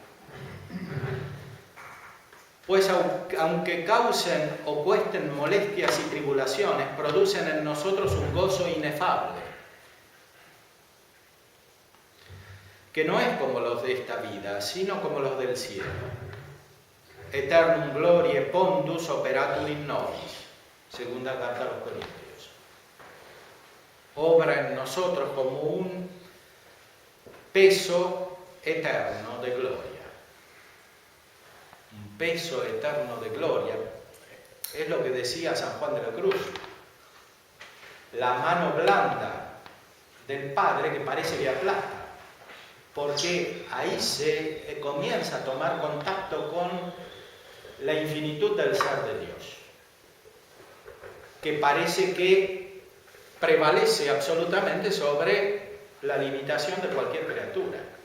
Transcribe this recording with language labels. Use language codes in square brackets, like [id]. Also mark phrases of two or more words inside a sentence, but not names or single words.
[es] Pues aunque causen o cuesten molestias y tribulaciones, producen en nosotros un gozo inefable, que no es como los de esta vida, sino como los del cielo. [la] Eternum gloriae pondus operatur in nobis, [es] segunda carta a los Corintios. Obra en nosotros como un peso eterno de gloria. Un peso eterno de gloria. Es lo que decía San Juan de la Cruz. La mano blanda del Padre que parece que aplasta, porque ahí se comienza a tomar contacto con la infinitud del ser de Dios, que parece que prevalece absolutamente sobre la limitación de cualquier criatura.